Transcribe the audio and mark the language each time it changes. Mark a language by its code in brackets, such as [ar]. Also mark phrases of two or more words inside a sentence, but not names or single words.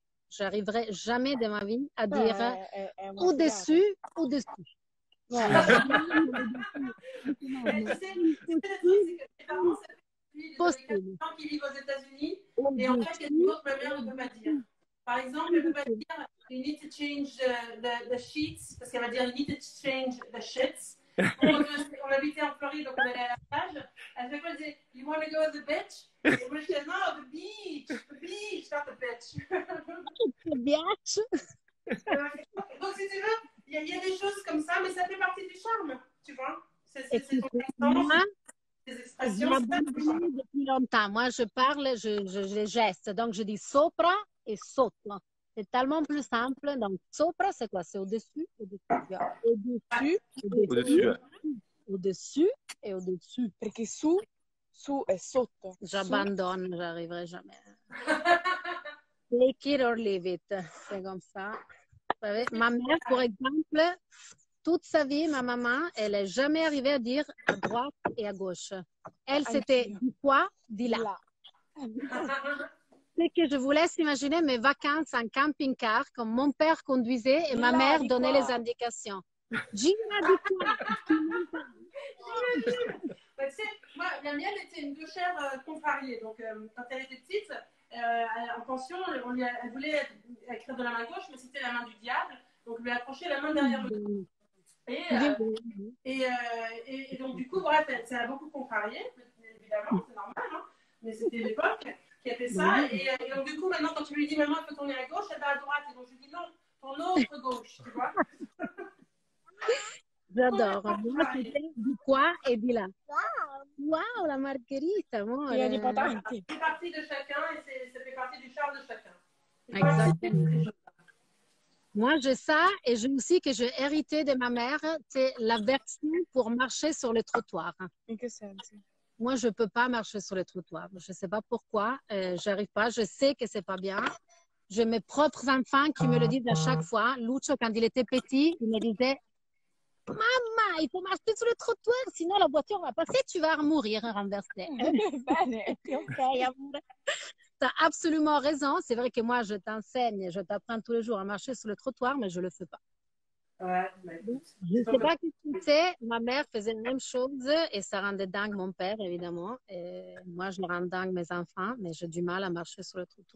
[fr] Je n'arriverai jamais de ma vie à dire au-dessus, au-dessus. Mais tu sais, les gens qui vivent aux États-Unis, et en fait, il y a des mots que ma mère ne peut pas dire. Par exemple, elle ne peut pas dire [en] you need to change the sheets, [fr] parce qu'elle va dire [en] you need to change the shits. [fr] On habitait en Floride, donc on allait à la plage. À chaque fois, elle disait [en] you want to go to the beach? [fr] Et moi, je disais non, [en] the beach, not the beach. The beach. [fr] Donc, si tu veux, il y a des choses comme ça, mais ça fait partie du charme, tu vois. C'est des expressions. Depuis longtemps. Moi, je parle, je geste. Donc, je dis sopra et sotto. C'est tellement plus simple. Donc, sopra, c'est quoi? C'est au-dessus, au-dessus, au-dessus et au-dessus. [it] Perché su Su e sotto. [fr] J'abandonne, j'arriverai jamais. [en] Take it or leave it, [fr] c'est comme ça. Vous savez, ma mère, par exemple, toute sa vie, ma maman, elle n'est jamais arrivée à dire à droite et à gauche. Elle, c'était du quoi, dit là. C'est que je vous laisse imaginer mes vacances en camping-car, comme mon père conduisait et ma mère donnait les indications. [it] Gira di qua. [fr] Bah, tu sais, moi, la mienne était une gauchère contrariée. Donc, quand elle était petite, en pension, elle voulait écrire de la main gauche, mais c'était la main du diable. Donc, on lui a accroché la main derrière le dos. Et donc, du coup, bref, ça a beaucoup contrarié, évidemment, c'est normal, hein, mais c'était l'époque qui a fait ça. Et donc, du coup, maintenant, quand tu lui dis, maman, il faut tourner à gauche, elle va à droite. Et donc, je lui dis, non, ton autre gauche, tu vois. J'adore. Moi, c'était [it] di qua e di là. Wow, la margherita, amore. Piena di patati. [fr] C'est parti de chacun et ça fait partie du charme de chacun. Exactement. Moi, j'ai ça et j'ai aussi que j'ai hérité de ma mère, c'est la version pour marcher sur le trottoir. [it] In che senso? [fr] Moi, je ne peux pas marcher sur le trottoir. Je ne sais pas pourquoi. J'arrive pas. Je sais que c'est pas bien. J'ai mes propres enfants qui me le disent à chaque fois. Lucio, quand il était petit, il me disait Maman, il faut marcher sur le trottoir, sinon la voiture va passer, tu vas mourir renversé. [it] Bene. Ok, amore. [fr] Tu as absolument raison. C'est vrai que moi, je t'enseigne, je t'apprends tous les jours à marcher sur le trottoir, mais je ne le fais pas. Ouais, je ne sais pas qui c'est. Ma mère faisait la même chose et ça rendait dingue mon père, évidemment. Et moi, je rends dingue mes enfants, mais j'ai du mal à marcher sur le trottoir.